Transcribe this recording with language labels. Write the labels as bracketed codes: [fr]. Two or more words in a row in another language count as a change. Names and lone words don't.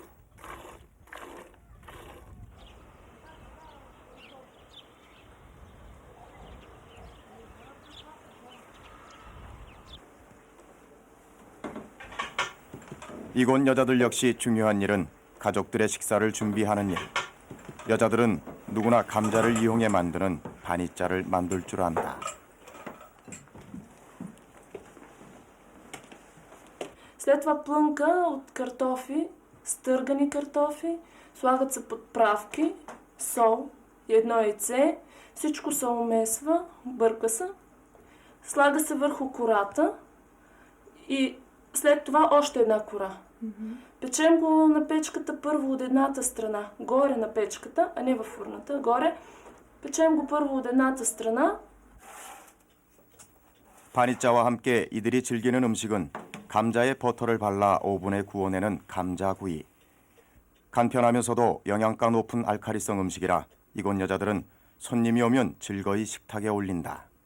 [ko] 이곳 여자들 역시 중요한 일은 가족들의 식사를 준비하는 일. 여자들은 누구나 감자를 이용해 만드는 바니짜를 만들 줄 안다. [bg] След това плънка от картофи, стъргани картофи, слагат се подправки, сол и едно яйце. Всичко се умесва, бърка се, слага се върху кората и след това още една кора. Печем го на печката първо от едната страна, горе на печката, а не във фурната, горе. Печем го първо от едната страна. [ko] 바니자와 함께 이들이 즐기는 음식은 감자에 버터를 발라 오븐에 구워내는 감자구이. 간편하면서도 영양가 높은 알칼리성 음식이라 이곳 여자들은 손님이 오면 즐거이 식탁에 올린다.